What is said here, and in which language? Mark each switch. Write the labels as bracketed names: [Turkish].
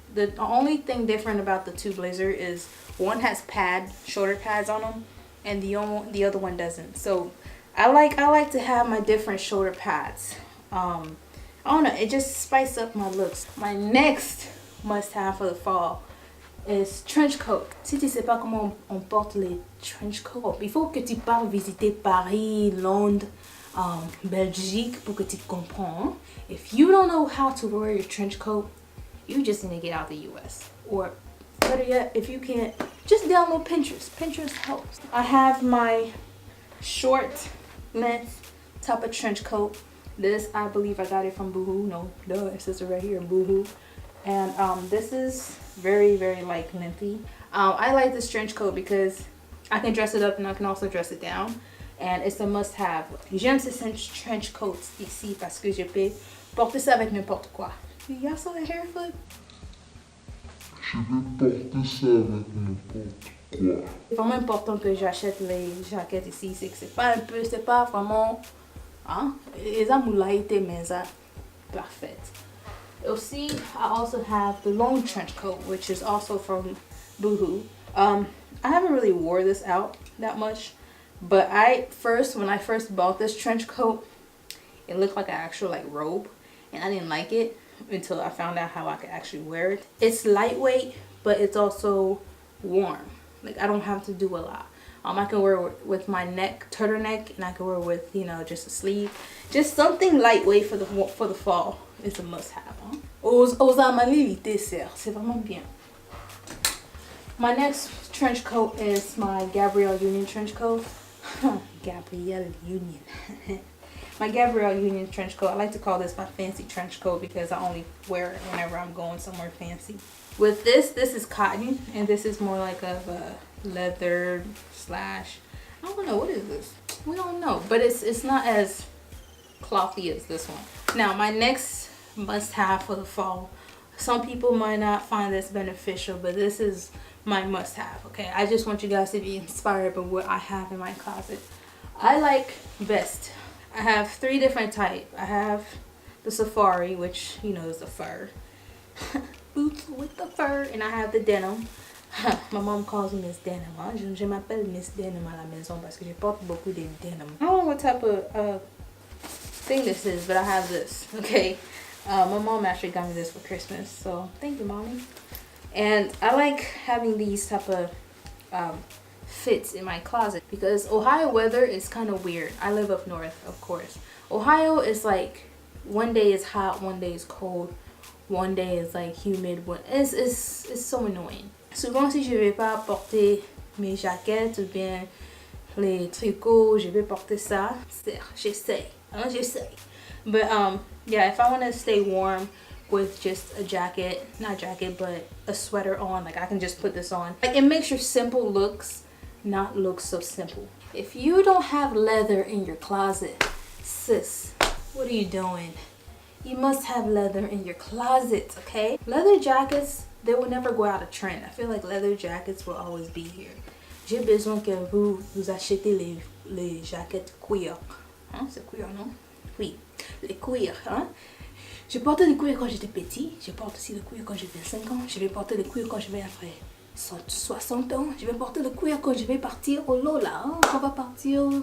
[English] The only thing different about the two blazers is one has shoulder pads on them, and the other one doesn't. So I like to have my different shoulder pads. I don't know, it just spices up my looks. My next must-have for the fall is trench coat. [French] Si tu sais pas comment on porte les trench coats, il faut que tu partes visiter Paris, Londres, Belgique pour que tu comprends. [English] If you don't know how to wear your trench coat, you just need to get out the US. Or better yet, if you can't, just download Pinterest. Pinterest helps. I have my short length type of trench coat. This, I believe I got it from Boohoo. No, duh, it says it right here, Boohoo. And this is very, very like lengthy. I like this trench coat because I can dress it up and I can also dress it down. And it's a must-have. [French] J'aime ces trench coats ici parce que je peux porter ça avec n'importe quoi. [English] Y'all saw the hair flip? [French] Je vais porter ça avec n'importe quoi. C'est vraiment important que j'achète les jaquettes ici. C'est que c'est pas vraiment, hein? Les amoulaïtés, mais ça, parfait. [English] You'll see, I also have the long trench coat, which is also from Boohoo. I haven't really wore this out that much, but when I first bought this trench coat, it looked like an actual like robe, and I didn't like it until I found out how I could actually wear it. It's lightweight, but it's also warm. Like I don't have to do a lot. I can wear it with my turtleneck, and I can wear it with, you know, just a sleeve. Just something lightweight for the fall is a must-have. Hein? [French] Aux amabilités, c'est vraiment bien. [English] My next trench coat is my Gabrielle Union trench coat. Gabrielle Union. My Gabrielle Union trench coat. I like to call this my fancy trench coat because I only wear it whenever I'm going somewhere fancy. With this is cotton, and this is more like of a leather / I don't know, what is this? We don't know, but it's not as clothy as this one. Now my next must-have for the fall, some people might not find this beneficial, but this is my must-have. Okay, I just want you guys to be inspired by what I have in my closet. I like vest. I have 3 different types. I have the safari, which you know is the fur. Boots with the fur. And I have the denim. My mom calls me Miss Denim. [French] Je m'appelle Miss Denim à la maison parce que je porte beaucoup de denim. [English] I don't know what type of thing this is, but I have this. Okay, my mom actually got me this for Christmas, so thank you, mommy. And I like having these type of fits in my closet because Ohio weather is kind of weird. I live up north, of course. Ohio is like one day is hot, one day is cold, one day is like humid. It's so annoying. [French] Souvent, si je vais pas porter mes jaquettes ou bien les tricots, je vais porter ça. J'essaie. [English] But yeah, if I want to stay warm with just a jacket, not jacket, but a sweater on, like I can just put this on. Like it makes your simple looks not look so simple. If you don't have leather in your closet, sis, what are you doing? You must have leather in your closet, okay? Leather jackets, they will never go out of trend. I feel like leather jackets will always be here. [French] J'ai besoin que vous achetez les jaquettes cuir. Hein? C'est cuir, non? Oui, les cuir, hein? Je portais le cuir quand j'étais petit. Je porte aussi le cuir quand j'ai 25 ans. Je vais porter le cuir quand je vais après 60 ans. Je vais porter le cuir quand je vais partir au Lola. Hein?